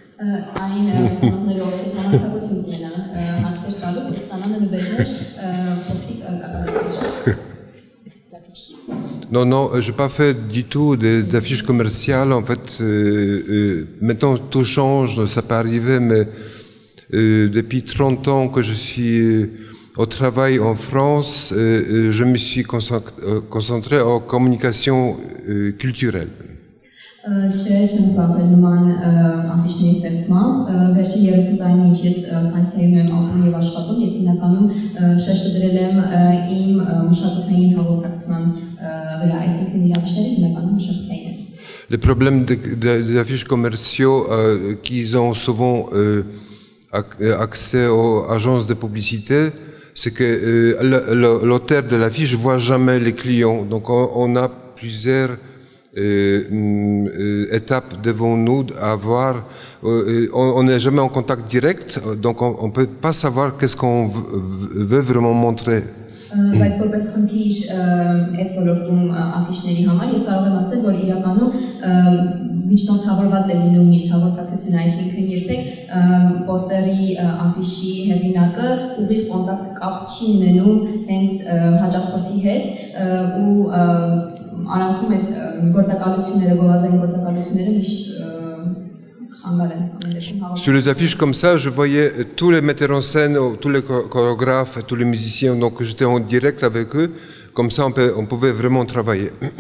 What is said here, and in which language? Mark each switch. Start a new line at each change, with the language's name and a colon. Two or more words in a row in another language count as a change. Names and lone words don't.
French: Non, je n'ai pas fait du tout d'affiches commerciales. En fait, maintenant tout change, ça peut arriver, mais depuis 30 ans que je suis au travail en France, je me suis concentré en communication culturelle.
Armenian: Չէ, չեմ զբաղվել նման աֆիշների ստեղծմամբ, վերջին 30 տարին ինչ ես Ֆրանսիայում եմ ապրում եւ աշխատում, ես հիմնականում շեշտը դրել եմ իմ մշակութային հաղորդակցման վրա, այսինքն իր աֆիշները հիմնականում մշակութային են։
French: Les problèmes des affiches commerciaux qu'ils ont souvent accès aux agences de publicité, c'est que l'auteur de l'affiche ne voit jamais les clients. Donc on a plusieurs étapes devant nous à voir. On n'est jamais en contact direct, donc on ne peut pas savoir qu'est-ce qu'on veut vraiment montrer.
Armenian: Բայց որպես խնդիր այդ ոլորտում աֆիշների համար ես կարող եմ ասել, որ իրականում միջնորդավորված է լինում միշտ հաղորդակցությունը, այսինքն երբեք պոստերի աֆիշի հեղինակը ուղիղ կոնտակտ կապ չի ունենում հենց հաճախորդի հետ ու արանքում այդ գործակալությունները, գովազդային գործակալությունները միշտ
French: Sur les affiches comme ça, je voyais tous les metteurs en scène, tous les chorégraphes, tous les musiciens, donc j'étais en direct avec eux, comme ça on pouvait vraiment travailler.